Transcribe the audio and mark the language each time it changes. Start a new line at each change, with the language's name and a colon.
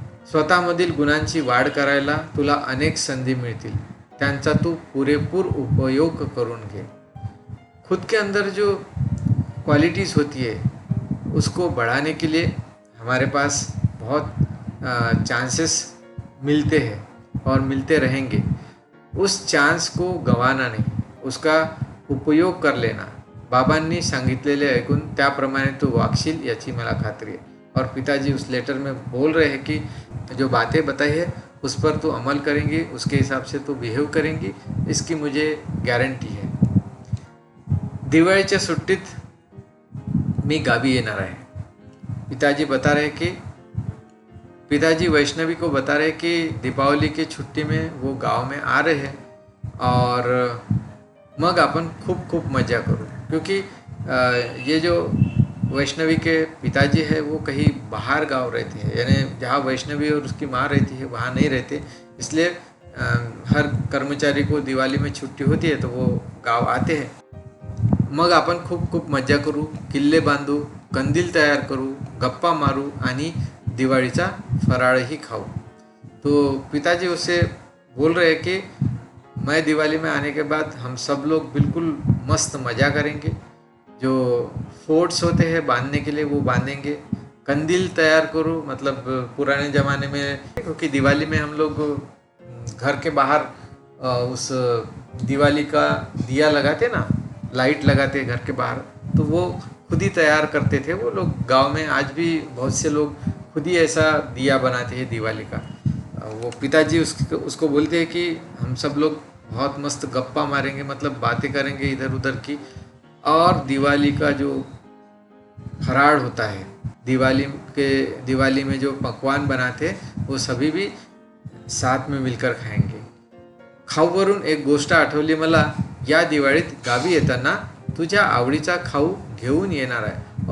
Marathi: स्वतःमधील गुणांची वाढ करायला तुला अनेक संधी मिळतील, त्यांचा तू पुरेपूर उपयोग करून घे।
Hindi: खुद के अंदर जो क्वालिटीज़ होती है उसको बढ़ाने के लिए हमारे पास बहुत चांसेस मिलते हैं और मिलते रहेंगे। उस चांस को गंवाना नहीं, उसका उपयोग कर लेना।
Marathi: बाबांनी सांगितलेले ऐकून त्याप्रमाणे तू वागशील याची मला खात्री है।
Hindi: और पिताजी उस लेटर में बोल रहे हैं कि जो बातें बताई है उस पर तू अमल करेंगी, उसके हिसाब से तू बिहेव करेंगी, इसकी मुझे गारंटी है।
Marathi: दिवाळीच्या सुट्टीत मी गावी येणार आहे।
Hindi: पिताजी वैष्णवी को बता रहे कि दीपावली की छुट्टी में वो गांव में आ रहे हैं और
Marathi: मग अपन खूब खूब मज़ा करूँ,
Hindi: क्योंकि ये जो वैष्णवी के पिताजी है वो कहीं बाहर गांव रहते हैं, यानी जहाँ वैष्णवी और उसकी माँ रहती है वहाँ नहीं रहते, इसलिए हर कर्मचारी को दिवाली में छुट्टी होती है तो वो गांव आते हैं।
Marathi: मग आपण खूप खूप मज्जा करू, किल्ले बांधू, कंदील तयार करू, गप्पा मारू आणि दिवाळीचा फराळही खाऊ।
Hindi: तो पिताजी उससे बोल रहे हैं कि मैं दिवाली में आने के बाद हम सब लोग बिल्कुल मस्त मज़ा करेंगे। जो फोर्ट्स होते हैं बांधने के लिए वो बांधेंगे। कंदील तैयार करो, मतलब पुराने ज़माने में, क्योंकि दिवाली में हम लोग घर के बाहर उस दिवाली का दिया लगाते ना, लाइट लगाते घर के बाहर, तो वो खुद ही तैयार करते थे वो लोग। गांव में आज भी बहुत से लोग खुद ही ऐसा दिया बनाते हैं दिवाली का। वो पिताजी उसको बोलते हैं कि हम सब लोग बहुत मस्त गप्पा मारेंगे, मतलब बातें करेंगे इधर उधर की, और दिवाली का जो फराळ होता है, दिवाली में जो पकवान बनाते वो सभी भी साथ में मिलकर खाएंगे।
Marathi: खाऊवरून एक गोष्ट आठवली मला, या दिवाळीत गावी येताना तुझ्या आवडीचा खाऊ घेऊन येणार आहे।